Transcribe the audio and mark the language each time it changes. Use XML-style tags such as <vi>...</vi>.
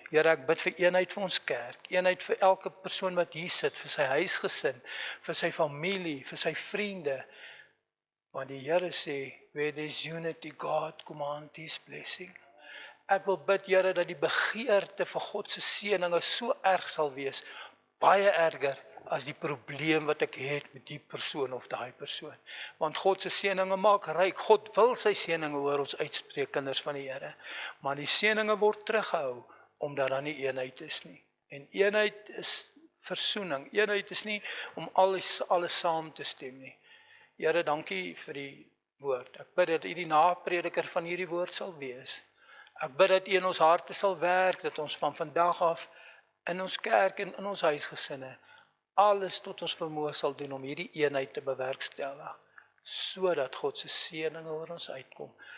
<af>Here, ek bid vir eenheid vir ons kerk. Eenheid vir elke persoon wat hier sit, vir sy huisgesin, vir sy familie, vir sy vriende. Want die Here sê,</af> <en>where there is unity, God command his blessing.</en> <af>Ek wil bid, Here, dat die begeerte vir God se seëninge so erg sal wees, baie erger as die probleem wat ek het met die persoon of daai persoon. Want God se seëninge maak ryk. God wil sy seëninge oor ons uitspreek, kinders van die Here. Maar die seëninge word teruggehou omdat daar nie eenheid is nie. En eenheid is versoening. Eenheid is nie om alles saam te stem nie. Here, dankie vir die woord. Ek bid dat u die naprediker van hierdie woord sal wees. Ek bid dat u in ons harte sal werk, dat ons van vandag af in ons kerk en in ons huisgesinne alles tot ons vermoë sal doen om hierdie eenheid te bewerkstellig, sodat God se seëninge oor ons uitkom.</af>